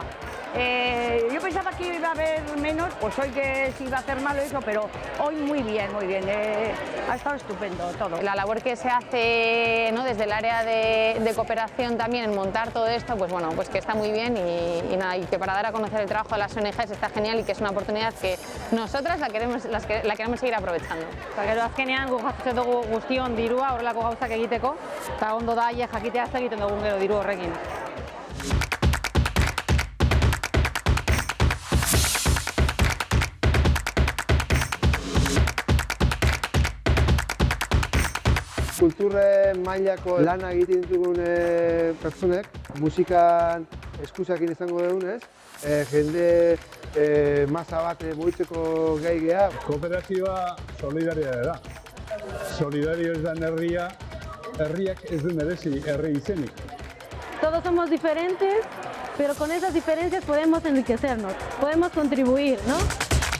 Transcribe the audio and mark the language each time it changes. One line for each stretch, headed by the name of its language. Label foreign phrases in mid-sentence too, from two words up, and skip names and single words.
Spanish: Yo pensaba que iba a haber menos, pues hoy que se iba a hacer malo eso, pero hoy muy bien, muy bien. Ha estado estupendo todo. La labor que se hace desde el área de cooperación también en montar todo esto, pues que está muy bien y que para dar a conocer el trabajo de las ONGs está genial y que es una oportunidad que nosotras la queremos seguir aprovechando.
Basque: Gero azkenean guk jasotzen dugu guztion dirua horrelako gauzak egiteko, eta ondo da jakitea zer egiten dugun gero diru horrekin. Kulturre mailako lana egiten ditugun pertsonek, musikan eskusakin izango dugunez, jende masa bat mugitzeko gai geha. Kooperazioa solidarioa da. Solidario ez den herriak ez du merezi herri izenik.
Spanish: Todos somos diferentes, pero con esas diferencias podemos enriquecernos, podemos contribuir, ¿no?